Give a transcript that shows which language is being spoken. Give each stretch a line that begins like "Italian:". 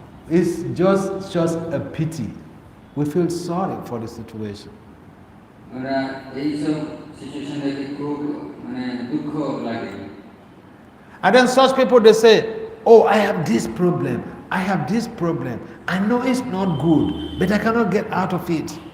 English: It's just a pity. We feel sorry for the situation.
Bangla: আমরা এইসব situation দেখে খুব দুঃখ লাগে।
English: And then such people, they say, oh, I have this problem. I have this problem. I know it's not good, but I cannot get out of it.